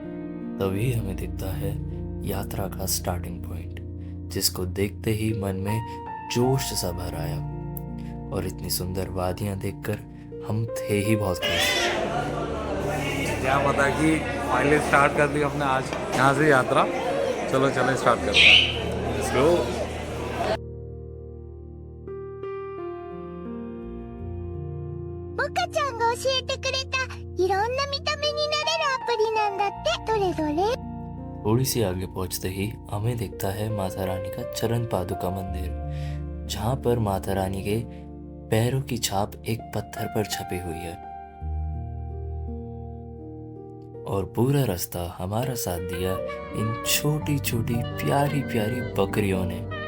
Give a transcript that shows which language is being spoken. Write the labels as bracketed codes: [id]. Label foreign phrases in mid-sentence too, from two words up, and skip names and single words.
[hi] तभी हमें दिखता है यात्रा का [en] starting point, [hi] जिसको देखते ही मन में जोश सा भर आया, और इतनी सुंदर वादियां देखकर हम थे ही बहुत खुश। क्या पता कि फाइनली स्टार्ट कर दी हमने आज यहाँ से यात्रा। चलो चलो स्टार्ट करते हैं। [en] let's go. [ja] モカちゃんが教えてくれたいろんな見た目になれるアプリなんだって。どれどれ？ [hi] थोड़ी सी आगे पहुंचते ही हमें दिखता है माता रानी का चरण पादुका मंदिर, जहां पर माता रानी के पैरों की छाप एक पत्थर पर छपी हुई है। और पूरा रास्ता हमारा साथ दिया इन छोटी छोटी प्यारी प्यारी बकरियों ने।